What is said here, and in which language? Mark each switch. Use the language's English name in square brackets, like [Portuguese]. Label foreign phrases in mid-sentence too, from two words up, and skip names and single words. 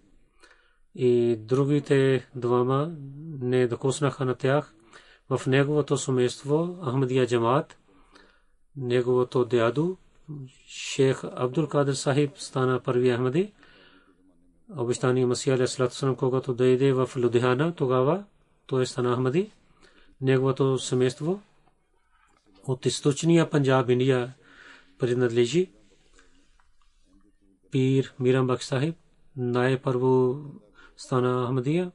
[Bulgarian] И другите двама не докоснаха на тях. В неговото семейство Ахмадия джамаат, неговото дядо шейх Абдул Кадир Сахиб стана първи Ахмади. Обещания Масия [Arabic] عليه الصلاة والسلام, [Bulgarian] когато дойде в Лудхиана, тогава той стана Ахмади. Неговото семейство от източния Панджаб, Индия принадлежи. Пир Мирам Бакш Сахиб най-първо стана Ахмадия.